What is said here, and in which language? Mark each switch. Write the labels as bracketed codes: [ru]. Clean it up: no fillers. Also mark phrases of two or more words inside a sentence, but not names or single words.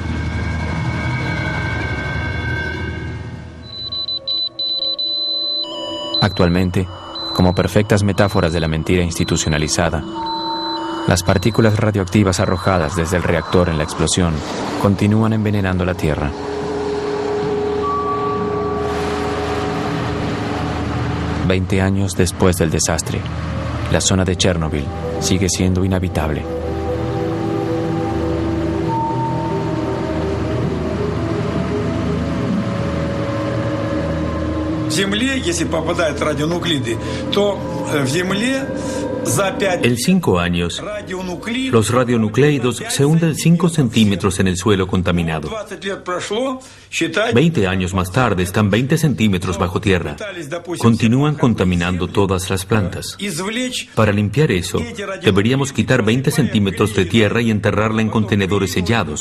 [es] Actualmente, como perfectas metáforas de la mentira institucionalizada, las partículas radioactivas arrojadas desde el reactor en la explosión continúan envenenando la Tierra. Veinte años después del desastre, la zona de Chernobyl sigue siendo inhabitable. [ru] В Земле, если попадают радионуклиды, то в Земле [es] En 5 años, los radionukleidos se hunden 5 centímetros en el suelo contaminado. 20 años más tarde están 20 centímetros bajo tierra. Continúan contaminando todas las plantas. Para limpiar eso, deberíamos quitar 20 centímetros de tierra y enterrarla en contenedores sellados.